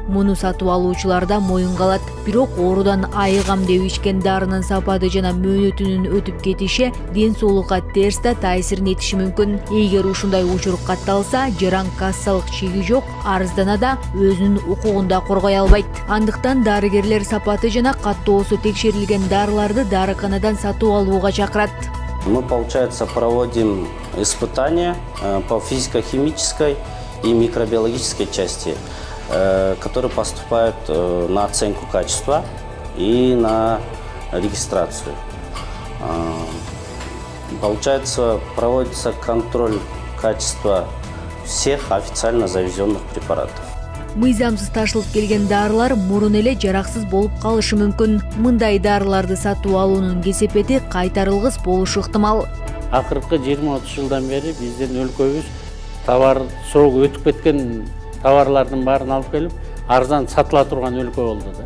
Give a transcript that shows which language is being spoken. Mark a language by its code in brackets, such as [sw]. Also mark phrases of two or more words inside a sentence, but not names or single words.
[ky] Муну сатып алуучулар да моюнга алат. Бирок оорудан айыгам деп ичкен дарынын сапаты жана мөөнөтүнүн өтүп кетиши ден соолукка терс да таасирин этиши мүмкүн. Эгер ушундай учур катталса, жаран кассалык чеги жок арызданада өзүнүн укугун да коргой албайт. Андыктан дарыгерлер сапаты жана каттоосу текшерилген дарыларды дарыканадан сатып алууга чакырат. [ru] Мы, получается, проводим испытания по физико-химической и микробиологической части, которые поступают на оценку качества и на регистрацию. Получается, проводится контроль качества всех официально завезенных препаратов. [ky] Мыйзамсыз ташылып келген дарылар мурун эле жараксыз болуп калышы мүмкүн. Мындай дарыларды сатып алуунун кесепети кайтарылгыс болушу ыктымал. Акыркы 20-30 жылдан бери биздин өлкөбүз товар срогу өтүп кеткен товарлардын баарын алып келип, арзан сатыла турган өлкө болду да.